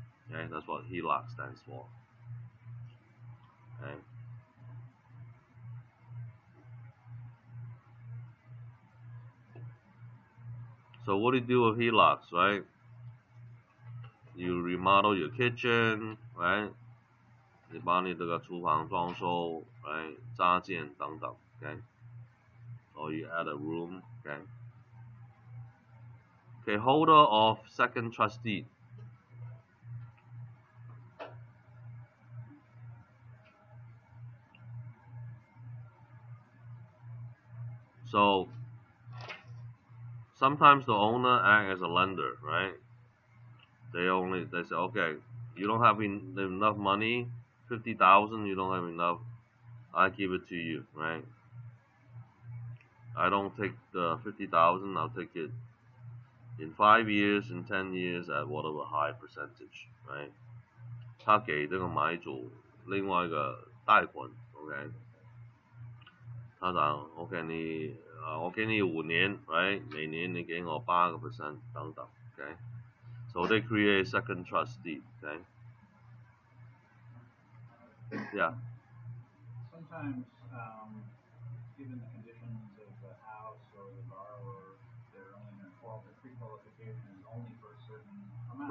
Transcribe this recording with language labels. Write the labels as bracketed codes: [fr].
[en] Okay, that's what HELOC stands for. Okay. So what do you do with HELOCs, right? You remodel your kitchen, right? [zh] 你把你这个厨房装修， right? 加建等等 ，okay? [en] Or you add a room, [zh] okay? [en] Okay, holder of second trust deed. So sometimes the owner act as a lender, right? They say, okay, you don't have enough money, 50,000, you don't have enough, I give it to you, right? I don't take the 50,000, I'll take it in 5 years, in 10 years at whatever high percentage, right? [zh] 他给这个买主另外一个贷款 ，OK？他讲 OK， 我给你5年 ，right？每年你给我8% 等等 ，OK？ [en] So they create second trust deed, okay? Yeah. Sometimes, given the conditions of the house or the borrower, they're only going to pre-qualification is only for a certain amount.